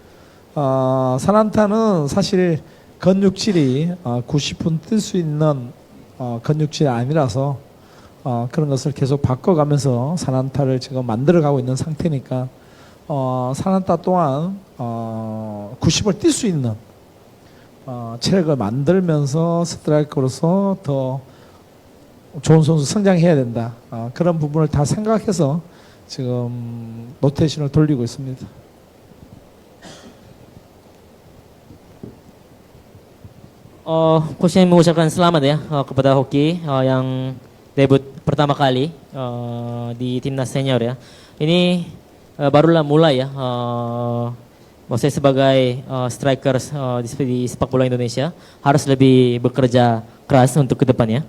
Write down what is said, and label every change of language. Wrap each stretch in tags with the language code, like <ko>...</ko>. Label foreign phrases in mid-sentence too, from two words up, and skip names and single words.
<ko>사난타는 사실 근육질이 90분 뛸 수 있는 근육질이 아니라서 그런 것을 계속 바꿔가면서 사난타를 지금 만들어가고 있는 상태니까 사난타 또한 90을 뛸 수 있는 체력을 만들면서 스트라이커로서 더 좋은 선수 성장해야 된다. 그런 부분을 다 생각해서 지금 로테이션을 돌리고 있습니다.</ko> <id>Coach mengucapkan selamat ya kepada Hoki yang debut pertama kali di timnas senior ya. Ini barulah mulai ya. Maksudnya sebagai strikers di sepak bola Indonesia harus lebih bekerja keras untuk kedepannya.</id>